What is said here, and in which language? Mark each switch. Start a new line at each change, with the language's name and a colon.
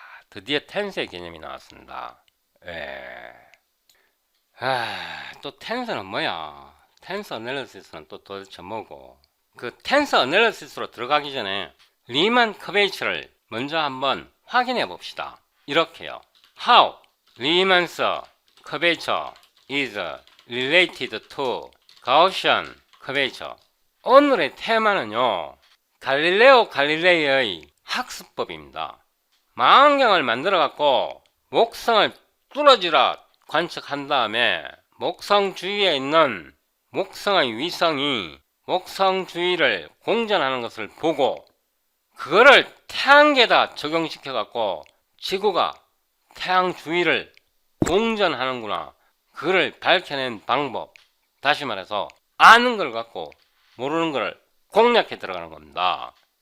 Korean: 드디어 텐스의 개념이 나왔습니다. 예. 또 텐스는 뭐야? 텐스 어널리시스는 또 도대체 뭐고? 그 텐스 어널리시스로 들어가기 전에 리만 커베이처를 먼저 한번 확인해 봅시다. 이렇게요.
English: How Riemann's curvature is related to Gaussian curvature.
Korean: 오늘의 테마는요. 갈릴레오 갈릴레이의 학습법입니다. 망원경을 만들어 갖고 목성을 뚫어지라 관측한 다음에 목성 주위에 있는 목성의 위성이 목성 주위를 공전하는 것을 보고 그거를 태양계에다 적용시켜 갖고 지구가 태양 주위를 공전하는구나, 그거를 밝혀낸 방법, 다시 말해서 아는 걸 갖고 모르는 걸 공략해 들어가는 겁니다.